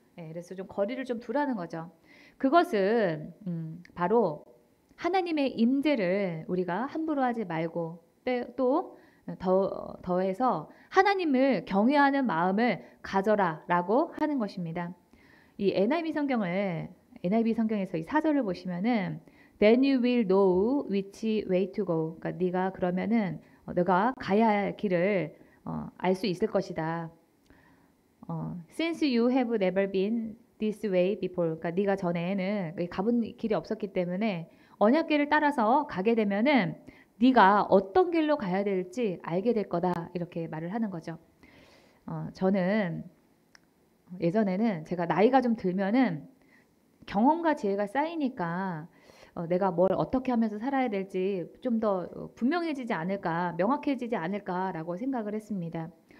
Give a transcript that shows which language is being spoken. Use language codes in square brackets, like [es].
[ko] 그래서 좀 거리를 좀 두라는 거죠. 그것은 바로 하나님의 임재를 우리가 함부로 하지 말고 또 더해서 하나님을 경외하는 마음을 가져라라고 하는 것입니다. 이 NIV 성경에서 이 4절을 보시면은 [en] Then you will know which way to go. [ko] 그러니까 네가 그러면은 너가 가야 할 길을 알 수 있을 것이다. [en] Since you have never been this way before. [ko] 그러니까 네가 전에는 가본 길이 없었기 때문에 언약궤를 따라서 가게 되면은 네가 어떤 길로 가야 될지 알게 될 거다. 이렇게 말을 하는 거죠. 저는 예전에는 제가 나이가 좀 들면은 경험과 지혜가 쌓이니까 내가 뭘 어떻게 하면서 살아야 될지 좀 더 분명해지지 않을까, 명확해지지 않을까라고 생각을 했습니다.